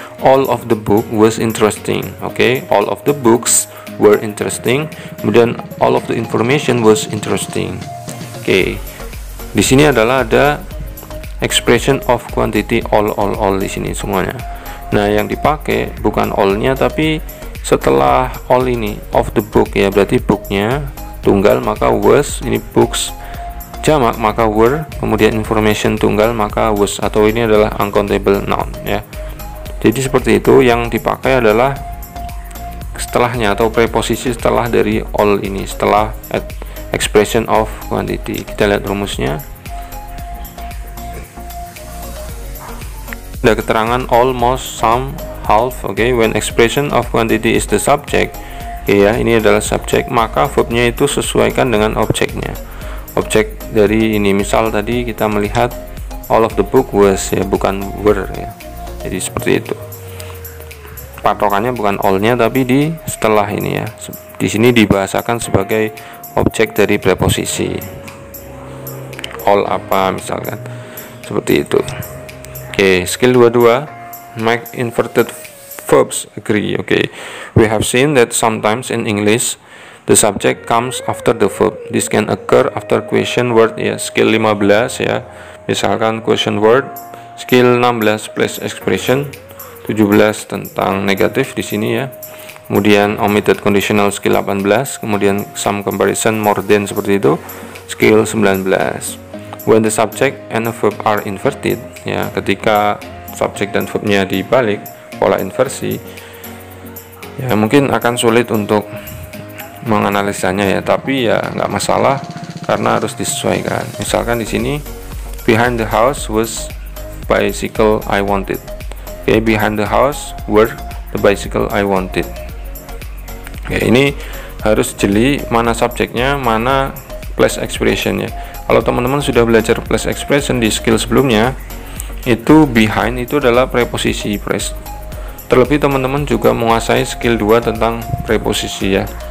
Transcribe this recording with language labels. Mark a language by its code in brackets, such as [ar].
[en] all of the book was interesting. Oke, all of the books were interesting. Kemudian all of the information was interesting. [id] Oke, di sini adalah ada expression of quantity all di sini semuanya. Nah, yang dipakai bukan all-nya tapi setelah all ini of the book ya, berarti booknya tunggal maka was, ini books jamak maka were, kemudian information tunggal maka was, atau ini adalah uncountable noun ya. Jadi seperti itu, yang dipakai adalah setelahnya atau preposisi setelah dari all ini, setelah expression of quantity. Kita lihat rumusnya. Ada keterangan all, most, some, half. Oke, [en] when expression of quantity is the subject, [id] ya, ini adalah subjek, maka verbnya itu sesuaikan dengan objeknya. Objek dari ini, misal tadi kita melihat all of the book was ya, bukan were ya. Jadi seperti itu. Patokannya bukan all-nya tapi di setelah ini ya. Di sini dibahasakan sebagai objek dari preposisi. All apa misalkan. Seperti itu. [en] Oke, skill 22, make inverted verbs agree. Oke, we have seen that sometimes in English the subject comes after the verb. This can occur after question word ya. [id] Skill 15 ya. Misalkan question word. Skill 16 place expression. 17 tentang negatif di sini ya. Kemudian omitted conditional skill 18. Kemudian some comparison more than seperti itu. Skill 19. [en] When the subject and the verb are inverted [id] ya, ketika subjek dan verbnya dibalik, pola inversi ya, mungkin akan sulit untuk menganalisanya ya, tapi ya nggak masalah karena harus disesuaikan. Misalkan di sini [en] behind the house was bicycle I wanted. Oke, behind the house were the bicycle I wanted. [id] Oke, ini harus jeli mana subjeknya, mana place expressionnya. Kalau teman-teman sudah belajar place expression di skill sebelumnya, itu behind itu adalah preposisi phrase. Terlebih teman-teman juga menguasai skill 2 tentang preposisi ya.